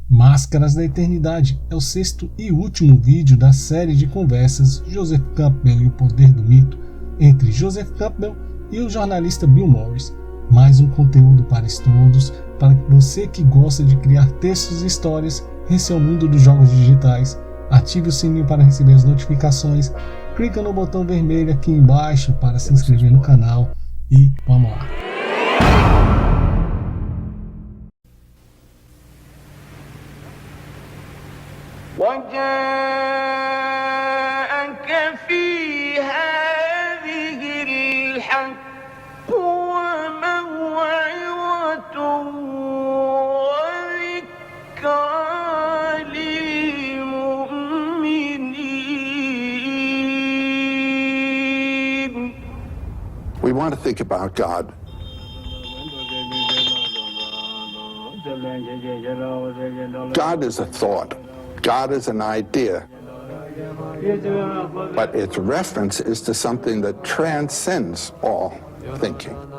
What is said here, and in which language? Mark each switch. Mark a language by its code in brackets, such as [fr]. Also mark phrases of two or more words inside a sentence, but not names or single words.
[pt] Mascaras da Eternidade é o sexto e último vídeo da série de conversas Joseph Campbell e o Poder do Mito entre Joseph Campbell e o jornalista Bill Moyers. Mais um conteúdo para estudos, para você que gosta de criar textos e histórias. Esse é o mundo dos jogos digitais. Ative o sininho para receber as notificações. Clica no botão vermelho aqui embaixo para se inscrever no canal. E vamos lá. [ar] وجاءك في هذه الحق وموعظة وذكرى للمؤمنين. [en] We want to think about God. God is a thought. God is an idea. But its reference is to something that transcends all thinking.